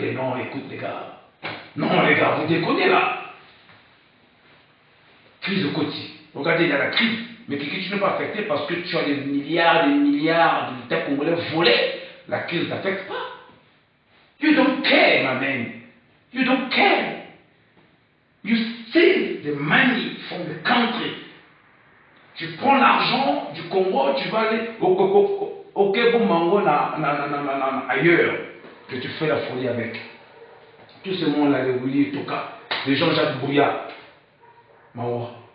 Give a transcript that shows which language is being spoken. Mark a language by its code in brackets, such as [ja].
[fr] Mais non, écoute les gars. Non les gars, vous déconnez là. crise de côté. Regardez, il y a la crise. Mais Kiki, tu n'es pas affecté parce que tu as des milliards de l'État congolais volés. La crise ne t'affecte pas. [en] You don't care, my man. You don't care. You steal the money from the country. [fr] Tu prends l'argent du Congo, tu vas aller au Kebo Mango ailleurs, que tu fais la folie avec. Tout ce monde-là, les Willy Toka, les Jean-Jacques Bouya, Mawa.